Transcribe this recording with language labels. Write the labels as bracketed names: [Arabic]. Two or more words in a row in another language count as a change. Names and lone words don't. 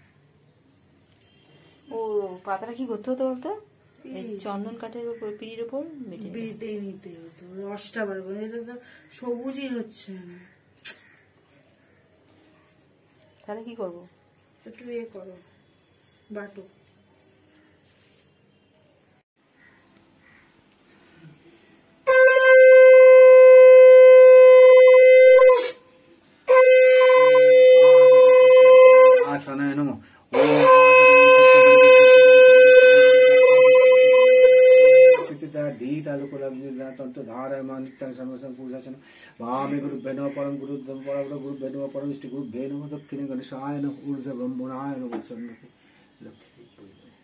[Bangla] ও পাতাটা কি করতে হতো বলতো, চন্দন কাঠের উপর পিড়ির উপর বেটে নিতে হতো, রসটা বার করে। এটা তো সবুজই হচ্ছে না, তাহলে কি করবো? একটু করো, বাটো। [Sanskrit] आसनाय नमः। वामे गुरुभ्यो नमः, परम गुरुभ्यो नमः, परम इष्ट गुरुभ्यो नमः, दक्षिणे गणेशाय नमः, ऊर्ध्वे ब्रह्मणाय नमः, सन्मुखे लक्ष्मी।